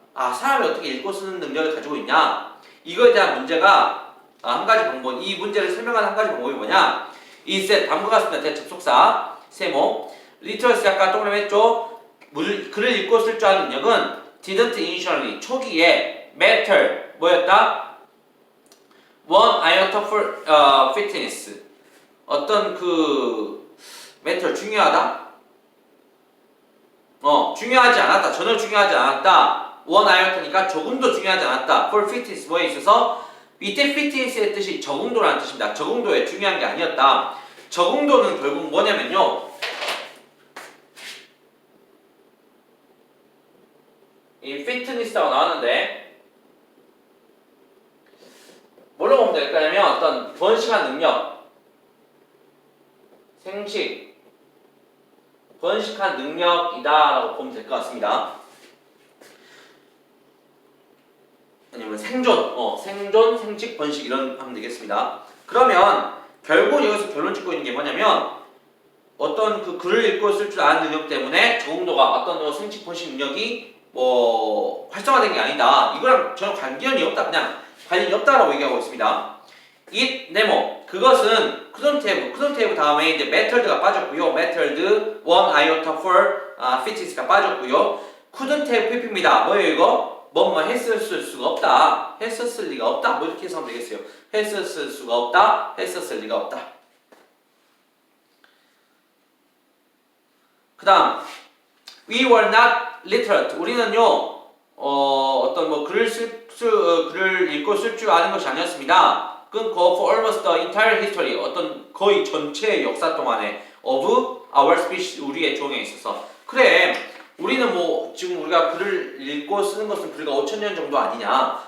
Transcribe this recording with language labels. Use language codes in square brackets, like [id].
[ko] 아, 사람이 어떻게 읽고 쓰는 능력을 가지고 있냐? 이거에 대한 문제가 한 가지 방법, 이 문제를 설명하는 한 가지 방법이 뭐냐? 이셋 다음과 같습니다. 대접속사 세모 리터러시 아까 동그라미 했죠? 글을 읽고 쓸 줄 아는 능력은 [en] didn't initially [ko] 초기에 matter 뭐였다? [en] one iota for fitness [ko] 어떤 그 [en] matter [ko] 중요하다? 중요하지 않았다. 전혀 중요하지 않았다. [en] one iot니까 [ko] 조금도 중요하지 않았다. [en] for fitness [ko] 뭐에 있어서 밑에 fitness의 뜻이 적응도라는 뜻입니다. 적응도에 중요한 게 아니었다. 적응도는 결국 뭐냐면요. 이 fitness라고 나왔는데 뭘로 보면 될까냐면 어떤 번식한 능력, 생식, 번식한 능력이다라고 보면 될 것 같습니다. 아니면 생존, 생존, 생식, 번식 이런 하면 되겠습니다. 그러면 결국 여기서 결론 짓고 있는 게 뭐냐면 어떤 그 글을 읽고 쓸 줄 아는 능력 때문에 적응도가 어떤 생식, 번식 능력이 뭐 활성화된 게 아니다. 이거랑 전혀 관련이 없다. 그냥 관련이 없다라고 얘기하고 있습니다. it, 네모 그것은 [en] couldn't have [ko] 다음에 이제 method가 빠졌고요. [en] method, one iota for fitness [ko] 가 빠졌고요. [en] couldn't have pp [ko] 입니다. 뭐예요 이거? 뭐뭐 했었을 수가 없다. 했었을 리가 없다. 뭐 이렇게 해서 하면 되겠어요. 했었을 수가 없다. 했었을 리가 없다. 그 다음 [en] we were not literate. [ko] 우리는요 어떤 뭐 글을 읽고 쓸 줄 아는 것이 아니었습니다. 끊고 [en] for almost the entire history [ko] 어떤 거의 전체 역사 동안에 [en] of our species [ko] 우리의 종에 있어서 그래 우리는 뭐 지금 우리가 글을 읽고 쓰는 것은 불과 5,000년 정도 아니냐.